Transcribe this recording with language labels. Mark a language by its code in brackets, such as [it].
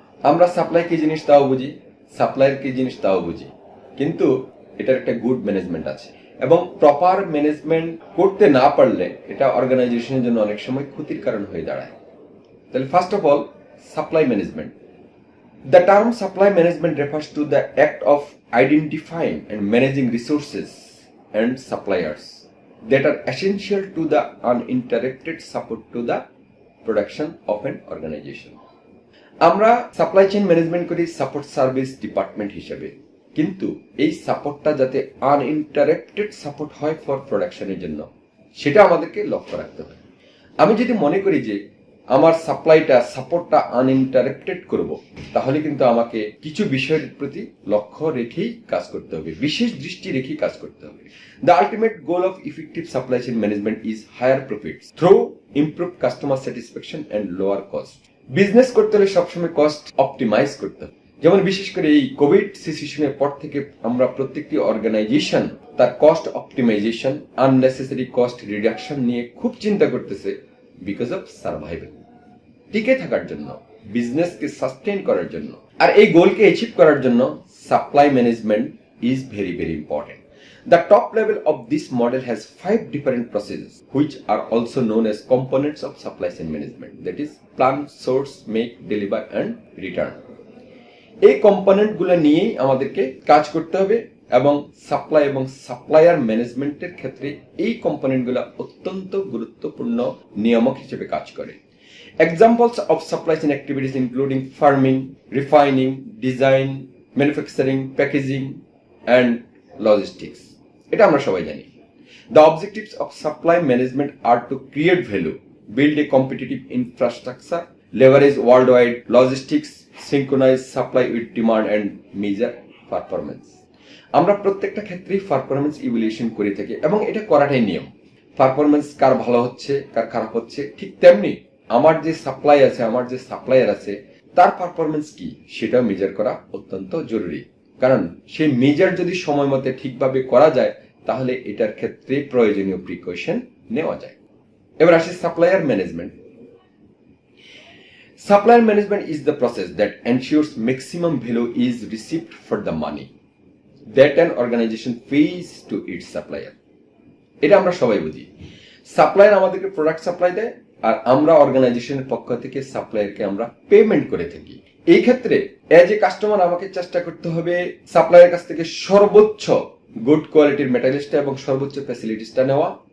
[bn] আমরা সাপ্লাই কি জিনিস তাও বুঝি, সাপ্লায়ার কি জিনিস তাও বুঝি, কিন্তু এটার একটা গুড ম্যানেজমেন্ট আছে এবং প্রপার ম্যানেজমেন্ট করতে না পারলে এটা অর্গানাইজেশনের জন্য অনেক সময় ক্ষতির কারণ হয়ে দাঁড়ায়। তাহলে [en] first of all, [bn] supply management. [en] The term supply management refers to the act of identifying and managing resources and suppliers that are essential to the uninterrupted support to the production of an organization. [bn] আমরা supply chain management করি support service department হিসেবে, কিন্তু এই সাপোর্টটা যাতে uninterrupted support হয় for প্রোডাকশনের জন্য, সেটা আমাদেরকে লক্ষ্য রাখতে হবে। আমি যদি মনে করি যে আমার সাপোর্টটা আনইন্টারাপ্টেড করব, তাহলে কিন্তু আমাকে কিছু বিষয়ের প্রতি লক্ষ্য রেখেই কাজ করতে হবে, বিশেষ দৃষ্টি রেখেই কাজ করতে হবে। [en] The ultimate goal of effective supply chain management is higher profits through improve customer satisfaction and lower cost. [bn] Business করতে হলে সবসময় কস্ট অপটিমাইজ করতে হবে। যেমন বিশেষ করে এই কোভিড সিচুয়েশনের পর থেকে আমরা প্রত্যেকটি অর্গানাইজেশন তার cost optimisation, unnecessary cost reduction নিয়ে খুব চিন্তা করতেছে, [en] because of survival, [bn] টিকে থাকার জন্য, বিজনেসকে সাস্টেইন করার জন্য। আর এই গোলকে অ্যাচিভ করার জন্য [en] Supply management is very very important. The top level of this model has 5 different processes which are also known as components of supply chain management, that is plan, source, make, deliver and return. [bn] এই কম্পোনেন্টগুলো নিয়েই আমাদেরকে কাজ করতে হবে এবং supply এবং supplier ম্যানেজমেন্টের ক্ষেত্রে এই কম্পোনেন্টগুলো অত্যন্ত গুরুত্বপূর্ণ নিয়ামক হিসেবে কাজ করে। [en] Examples of supply chain activities including farming, refining, design, manufacturing, packaging and logistics. [bn] এটা আমরা সবাই জানি। [en] The objectives of supply management are to create value, build a competitive infrastructure, leverage worldwide logistics, synchronize supply with demand and measure performance. [bn] আমরা প্রত্যেকটা ক্ষেত্রেই performance evaluation করে থাকি এবং এটা করাটাই নিয়ম। পারফরম্যান্স কার ভালো হচ্ছে, কার খারাপ হচ্ছে, ঠিক তেমনি আমার যে সাপ্লাই আছে, আমার যে সাপ্লায়ার আছে, তার পারফরম্যান্স কি সেটা মেজার করা অত্যন্ত জরুরি। কারণ সেই মেজার যদি সময় মতো ঠিকভাবে করা যায়, তাহলে এটার ক্ষেত্রে প্রয়োজনীয় প্রিকশন নেওয়া যায়। এবার আসি supplier management. [en] Supplier management is the process that ensures maximum value is received for the money that an organization pays to its supplier. [bn] এটা আমরা সবাই বুঝি। সাপ্লায়ার আমাদেরকে প্রোডাক্ট সাপ্লাই দেয় আর আমরা অর্গানাইজেশনের পক্ষ থেকে সাপ্লায়ারকে আমরা পেমেন্ট করে থাকি। এই ক্ষেত্রে [en] as a customer [bn] আমাকে চেষ্টা করতে হবে সাপ্লায়ারের কাছ থেকে সর্বোচ্চ গুড কোয়ালিটির মেটেরিয়ালসটা এবং সর্বোচ্চ ফ্যাসিলিটিসটা নেওয়া।